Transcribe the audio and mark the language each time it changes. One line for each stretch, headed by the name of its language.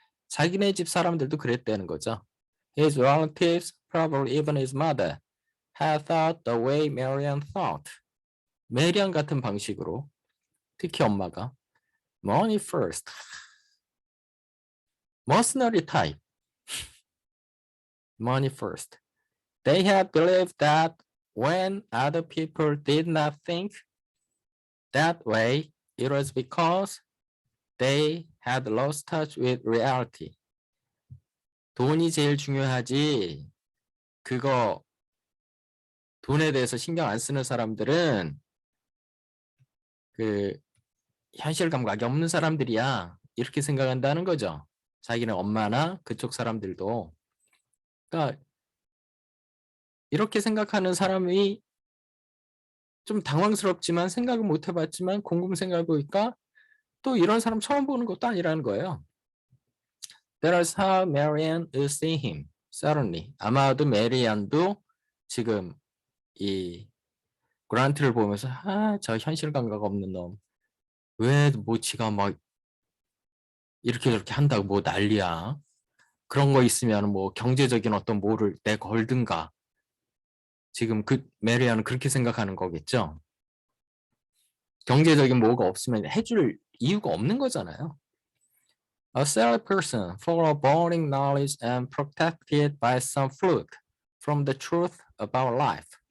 Korean: 자기네 집 사람들도 그랬다는 거죠.
English: His relatives, probably even his mother, had thought the way Marian thought.
Korean: 메리안 같은 방식으로, 특히 엄마가
English: money first, mercenary type, money first. They had believed that when other people did not think that way, it was because they had lost touch with reality.
Korean: 돈이 제일 중요하지. 그거 돈에 대해서 신경 안 쓰는 사람들은 그 현실 감각이 없는 사람들이야. 이렇게 생각한다는 거죠. 자기는 엄마나 그쪽 사람들도. 그러니까 이렇게 생각하는 사람이 좀 당황스럽지만 생각은 못 해봤지만 곰곰 생각해보니까 또 이런 사람 처음 보는 것도 아니라는 거예요.
English: That is how Marianne is seeing him. Certainly.
Korean: 아마도 메리안도 지금 이 그란트를 보면서 저 현실 감각 없는 놈. 왜 뭐 지가 막 이렇게 저렇게 한다고 뭐 난리야. 그런 거 있으면 뭐 경제적인 어떤 뭐를 내걸든가. 지금 그 메리안은 그렇게 생각하는 거겠죠. 경제적인 뭐가 없으면 해줄 이유가 없는 거잖아요.
English: A silly person full of boring knowledge and protected by some fluke from the truth about life.